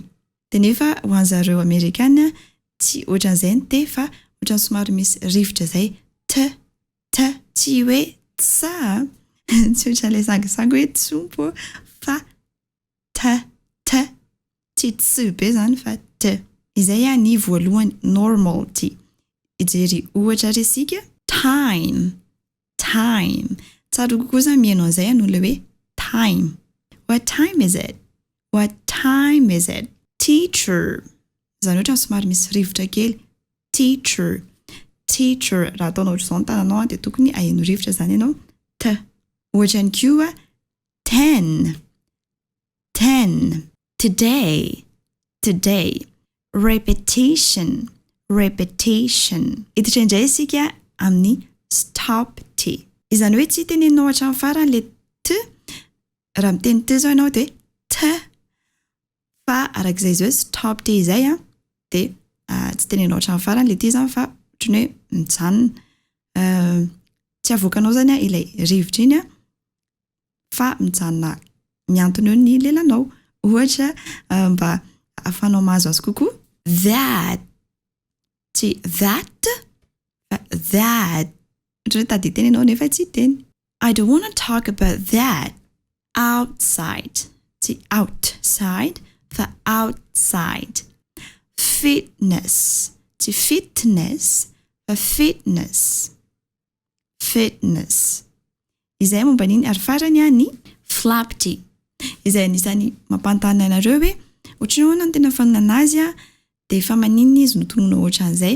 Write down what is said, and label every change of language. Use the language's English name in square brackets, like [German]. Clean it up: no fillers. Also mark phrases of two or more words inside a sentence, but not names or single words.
[Malagasy] Dia nefa ho an'zareo amerikana tsy ohatran'izay ny T fa ohatran'ny somary misy rivotra zay T tsy hoe tsa tsy ohatran'ilay sangisangy hoe tsompo fa T tsy tsu be zany fa T. Izay ny voalohany normal T. Ijery ohatra resika time. Tsara kokoa zany mihaino an'izay noho ilay hoe time. [English] What time is it? What time is it? [Malagasy] Teacher. Zany ohatra somary misy rivotra kely. Teacher. Raha ataonao ohatr'izao ny tananao dia tokony aheno rivotra zany ianao. T. Ohatra ny koa 10. Today. Repetition. Hiditra indray isika amin'ny stop T. Izany hoe tsy teneninao hatramin'ny farany le T. Raha miteny T zao ianao dia T. Fa arak'izay zao stop T izay dia tsy teneninao hatramin'ny farany le T zany fa ohatran'ny hoe mijanona. Tsy avoakanao zany ilay rivotra iny fa mijanona miantona eo ny lelanao. Ohatra mba ahafahanao mahazo azy kokoa. That. Tsy that fa that. Ohatran'ny hoe tady teny ianao nefa tsy teny. [English] I don't want to talk about that. [Malagasy] Outside. Tsy outside fa outside. Fitness. Tsy fitness fa fitness. Izay momba niny ary farany ny flap T. Izay anisany mampanontany anareo hoe ohatran'ny ahoana no tena fanonana azy dia efa maninona izy no tonona ohatran'izay.